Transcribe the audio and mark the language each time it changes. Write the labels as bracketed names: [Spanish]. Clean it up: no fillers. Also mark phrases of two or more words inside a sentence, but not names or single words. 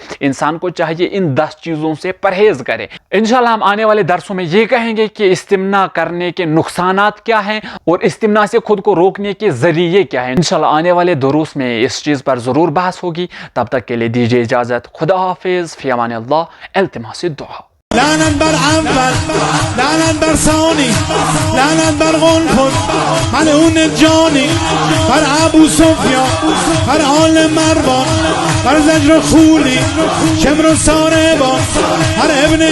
[Urdu] انسان کو چاہیے ان 10 چیزوں سے پرہیز کرے۔ انشاءاللہ ہم آنے والے درسوں میں یہ کہیں گے کہ استمنا کرنے کے نقصانات کیا ہیں اور استمنا سے خود کو روکنے کے ذریعے کیا ہیں۔ انشاءاللہ آنے والے دروس میں اس چیز پر ضرور بحث ہوگی۔ تب تک کے لیے دیجیے اجازت، خدا حافظ، [Arabic] فی امان اللہ، [Urdu] التماس الدعا۔ [Persian] لعنت بر عنبر، لعنت بر ثانی، لعنت بر غنفر، ملعون جانی، بر ابو سفیان، بر آل مروان، بر زجر خولی، شمر و ساربان، بر ابن